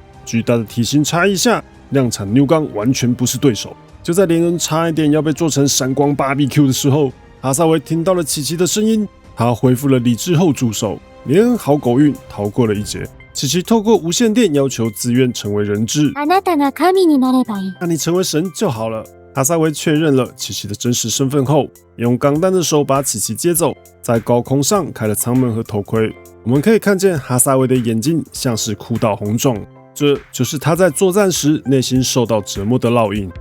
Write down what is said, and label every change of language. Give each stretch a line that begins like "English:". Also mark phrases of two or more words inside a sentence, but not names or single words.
Chinese: 巨大的体型差异下，量产牛钢完全不是对手。就在连恩差一点要被做成闪光 BBQ 的时候，哈萨维听到了琪琪的声音，他恢复了理智后住手。连恩好狗运逃过了一劫。琪琪透过无线电要求自愿成为人质，
Japanese: あなたが神になればいい。
Chinese: 那你成为神就好了。哈萨维确认了琪琪的真实身份后，用钢弹的手把琪琪接走，在高空上开了舱门和头盔。我们可以看见哈萨维的眼睛像是哭到红肿， 这就是他在作战时内心受到折磨的烙印。